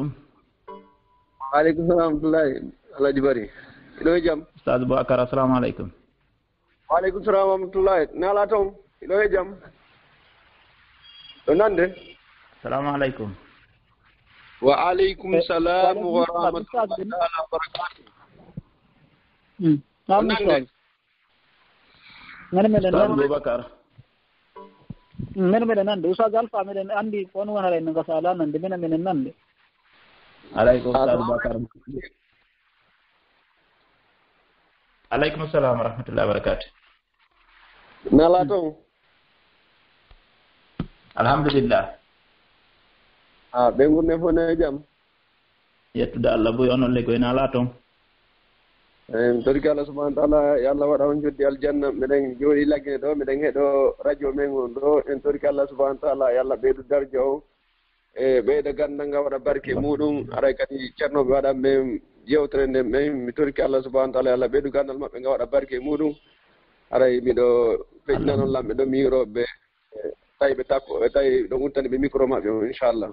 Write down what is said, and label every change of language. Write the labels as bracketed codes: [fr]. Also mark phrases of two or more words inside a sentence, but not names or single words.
[ar] وعليكم السلام ورحمة الله. [ff] Alhaji Bari iɗo e jaam. [ar] Oustaz Boubacar السلام عليكم. وعليكم السلام ورحمة الله. [ff] Nala toon iɗo e jaam. ɗo nande. [ar] السلام عليكم. وعليكم السلام ورحمة الله وبركاته. [ff] Nande Boubacar. Meɗen nande Oustaz Alpha meɗen andi on wonara en gasa ala nande minen nande. [ar] عليكم Oustaz Boubacar. عليكم السلام ورحمة الله وبركاته. [ff] Nala toon. Alhamdulillah. ɓe gurne fof ne jaam. Yettude Allah boy onon leggoy nala toon. Torki Allah [ar] سبحانه وتعالى [ff] yo Allah waɗa on joddi aljanna meɗen jooɗi laggine ɗo meɗen heɗo radio men on ɗo en torki Allah [ar] سبحانه وتعالى [ff] yo Allah ɓeydu darja o e ɓeyda gandal ngal waɗa barke muɗum aray kadi ceernoɓe waɗan ɓe yewtere nden ɓen mi torki Allah [ar] سبحانه وتعالى [ff] yo Allah ɓeydu gandal maɓɓe nga waɗa barke muɗum aray miɗo feƴƴina noon lamɓe ɗo miiroɓe tawi ɓe takko ɓe tawi ɗo guttani ɓe micro maɓɓe o inchallah